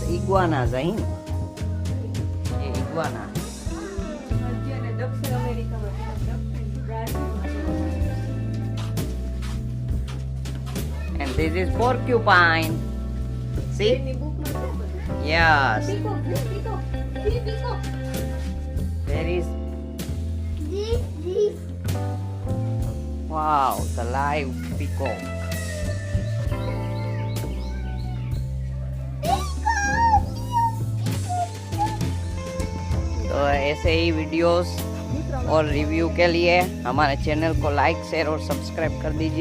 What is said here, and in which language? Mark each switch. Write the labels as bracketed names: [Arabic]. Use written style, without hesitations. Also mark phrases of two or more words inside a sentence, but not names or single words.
[Hindi] इग्वाना जहीन ये इग्वाना [Gujarati] અત્યારે દક્ષિણ અમેરિકામાં છે, દક્ષિણ બ્રાઝિલમાં. [English] and this is porcupine. See? [Gujarati] એની બુકમાં છે બધું. [English] Yes. peacock, peacock, peacock. There is This. wow the live peacock. [Hindi] तो ऐसे ही वीडियोस और रिव्यू के लिए हमारे चैनल को लाइक शेयर और सब्सक्राइब कर दीजिए।